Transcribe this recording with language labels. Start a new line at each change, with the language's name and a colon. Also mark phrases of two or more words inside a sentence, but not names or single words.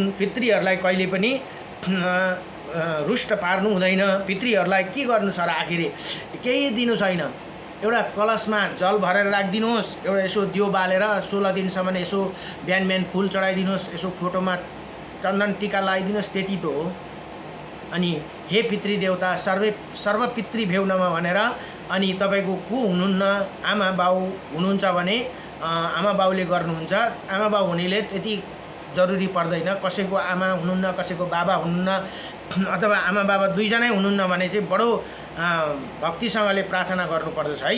Nepali: पितृहरूलाई कहिले पनि रुष्ट पार्नु हुँदैन। पितृहरूलाई के गर्नु छ र आखिर केही दिनु छैन। एउटा कलशमा जल भरेर राखिदिनुहोस्, एउटा यसो दियो बालेर 16 दिनसम्म यसो बिहान फुल चढाइदिनुहोस्, यसो फोटोमा चन्दन टीका लगाइदिनुहोस्, त्यति त हो। अनि
Sanskrit: हे पितृदेवता सर्व पितृभ्यो नमः
Nepali: भनेर अनि तपाईको को हुनुहुन्न आमा बाउ हुनुहुन्छ भने आमा बाउले गर्नुहुन्छ। आमा बाउ हुनेले त्यति जरुरी पर्दैन। कसैको आमा हुनुहुन्न, कसैको बाबा हुनुहुन्न अथवा आमा बाबा दुईजनै हुनुहुन्न भने चाहिँ बडो भक्तिसँगले प्रार्थना गर्नुपर्दछ है।